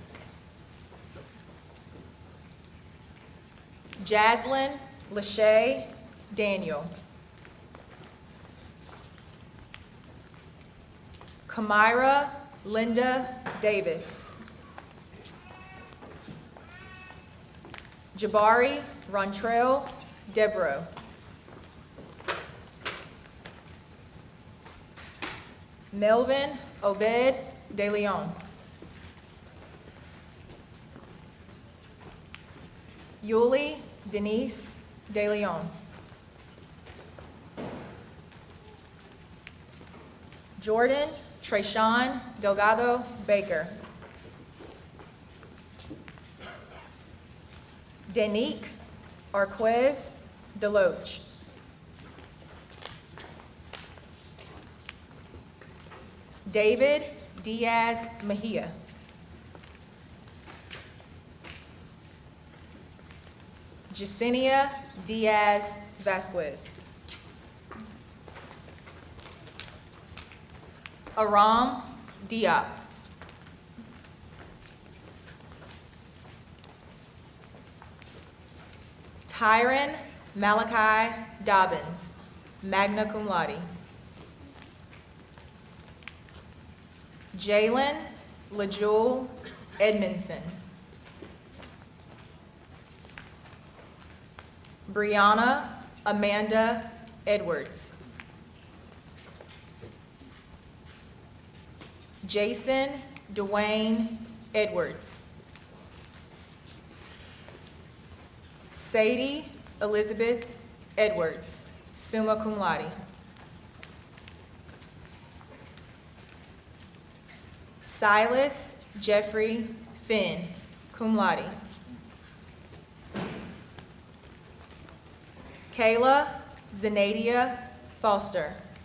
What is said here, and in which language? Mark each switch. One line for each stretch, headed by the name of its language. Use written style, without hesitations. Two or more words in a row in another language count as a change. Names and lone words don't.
English: Jaslyn Lachey Daniel. Kamira Linda Davis. Jabari Rontrell Debro. Melvin Obed De Leon. Yuli Denise De Leon. Jordan Trayshawn Delgado Baker. Danique Arquez Deloach. David Diaz Mejia. Jasenia Diaz Vasquez. Aram Diop. Tyron Malachi Dobbins,
Latin: magna cum laude.
English: Jalen LaJewel Edmondson. Brianna Amanda Edwards. Jason Dwayne Edwards. Sadie Elizabeth Edwards,
Latin: summa cum laude.
English: Silas Jeffrey Finn,
Latin: cum laude.
English: Kayla Zenadia Foster.